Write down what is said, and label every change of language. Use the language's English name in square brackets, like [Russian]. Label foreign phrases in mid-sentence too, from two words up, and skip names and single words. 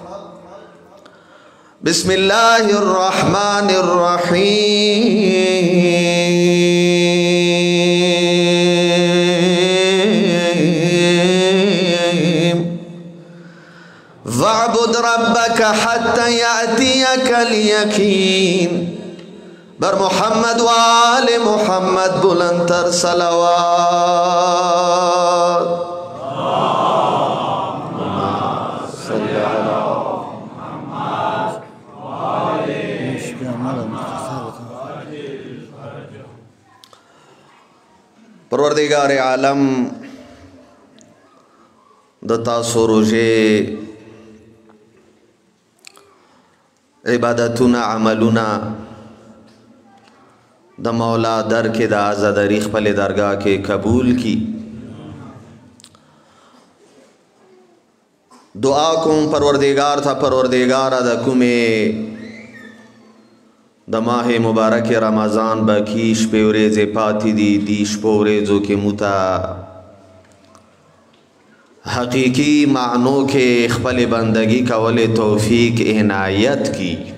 [Arabic] بسم الله الرحمن الرحيم واعبد ربك حتى يأتيك اليقين. [Persian] بر محمد و آل محمد بلندتر صلوات. [Pashto] پروردگار عالم د تاسو روزه عبادتونه عملونه د مولا در کې د آزادری خپل درگاه کې قبول کی. دعا کوم پروردگار تھا پروردگار د کومه د ماه مبارک رمضان باقی شپې ورځې پاتې دي. دې شپو ورځو کې موته حقیقي معنو کې خپل بندگی کولې توفیق عنایت کی.